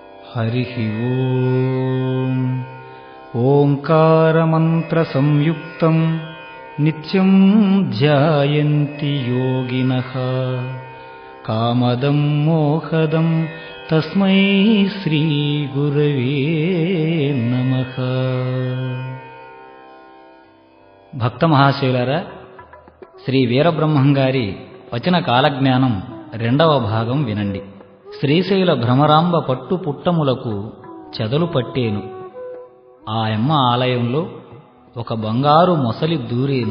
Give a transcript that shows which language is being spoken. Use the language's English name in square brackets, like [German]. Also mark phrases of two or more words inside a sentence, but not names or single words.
[Sanskrit] हरिः ओम् ओङ्कारमन्त्रसंयुक्तं नित्यं ध्यायन्ति योगिनः कामदं मोहदं तस्मै श्रीगुरवे नमः। [Telugu] భక్త మహాశయులారా, శ్రీ వీరబ్రహ్మంగారి వచన కాలజ్ఞానం 2వ భాగం వినండి. శ్రీశైల భ్రమరాంబ పట్టు పుట్టములకు చెదలు పట్టేను. ఆయమ్మ ఆలయంలో ఒక బంగారు మొసలి దూరేను.